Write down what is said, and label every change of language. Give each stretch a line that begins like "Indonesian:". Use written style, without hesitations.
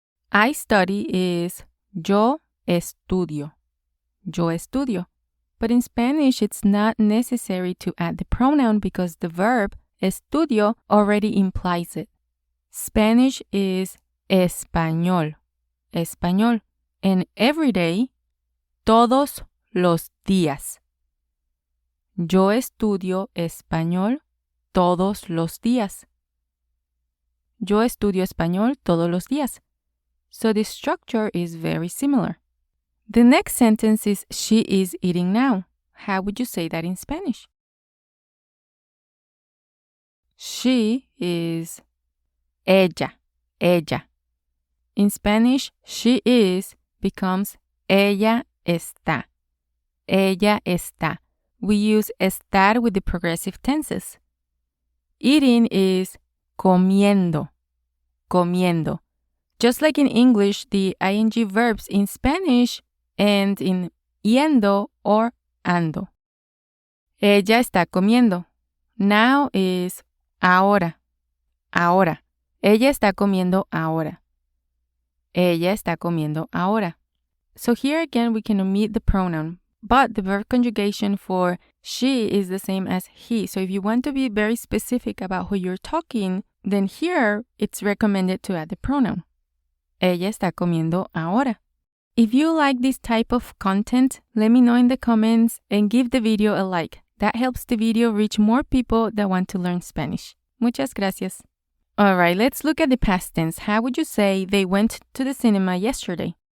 English: I study is
Spanish: yo estudio. Yo estudio.
English: But in Spanish, it's not necessary to add the pronoun because the verb estudio already implies it. Spanish is español. Español. And every day,
Spanish: todos los días. Yo estudio español todos los días. Yo estudio español todos los días.
English: So the structure is very similar. The next sentence is she is eating now. How would you say that in Spanish? She is ella. Ella. In Spanish, she is becomes ella está.
Spanish: Ella está.
English: We use estar with the progressive tenses. Eating is comiendo. Comiendo. Just like in English, the ing verbs in Spanish end in yendo or ando.
Spanish: Ella está comiendo.
English: Now is
Spanish: ahora. Ahora. Ella está comiendo ahora. Ella está comiendo ahora.
English: So here again, we can omit the pronoun, but the verb conjugation for she is the same as he. So if you want to be very specific about who you're talking, then here it's recommended to add the pronoun.
Spanish: Ella está comiendo ahora.
English: If you like this type of content, let me know in the comments and give the video a like. That helps the video reach more people that want to learn Spanish.
Spanish: Muchas gracias.
English: All right, let's look at the past tense. How would you say they went to the cinema yesterday?